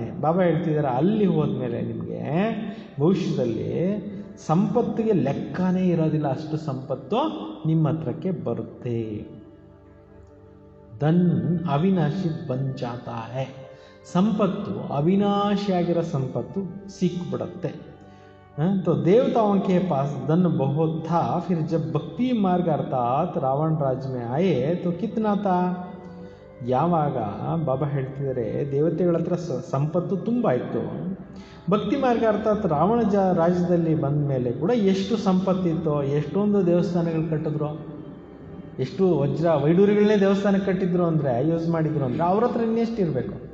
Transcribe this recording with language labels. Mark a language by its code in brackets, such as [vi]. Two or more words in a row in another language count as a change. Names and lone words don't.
[kn] ಬಾಬಾ ಹೇಳ್ತಿದ್ದಾರೆ, ಅಲ್ಲಿ ಹೋದ್ಮೇಲೆ ನಿಮಗೆ ಭವಿಷ್ಯದಲ್ಲಿ ಸಂಪತ್ತಿಗೆ ಲೆಕ್ಕನೇ ಇರೋದಿಲ್ಲ, ಅಷ್ಟು ಸಂಪತ್ತು ನಿಮ್ಮ ಹತ್ರಕ್ಕೆ ಬರುತ್ತೆ. [hi] धन अविनाशी बन जाता है. [kn] ಸಂಪತ್ತು ಅವಿನಾಶಿಯಾಗಿರೋ ಸಂಪತ್ತು ಸಿಕ್ಬಿಡುತ್ತೆ. [hi] तो देवताओं के पास धन बहुत था, फिर जब भक्ति मार्ग अर्थात रावण राज्य में आए तो कितना था. [kn] ಯಾವಾಗ ಬಾಬಾ ಹೇಳ್ತಿದ್ದಾರೆ ದೇವತೆಗಳ ಹತ್ರ ಸಂಪತ್ತು ತುಂಬ ಇತ್ತು, ಭಕ್ತಿ ಮಾರ್ಗ ಅರ್ಥಾತ್ ರಾವಣ ರಾಜ್ಯದಲ್ಲಿ ಬಂದ ಮೇಲೆ ಕೂಡ ಎಷ್ಟು ಸಂಪತ್ತಿತ್ತು, ಎಷ್ಟೊಂದು ದೇವಸ್ಥಾನಗಳು ಕಟ್ಟಿದ್ರು, ಎಷ್ಟು ವಜ್ರ ವೈಡೂರಿಗಳನ್ನೇ ದೇವಸ್ಥಾನಕ್ಕೆ ಕಟ್ಟಿದ್ರು ಅಂದರೆ, ಯೂಸ್ ಮಾಡಿದ್ರು ಅಂದರೆ ಅವ್ರ ಹತ್ರ ಇನ್ನೆಷ್ಟು ಇರಬೇಕು.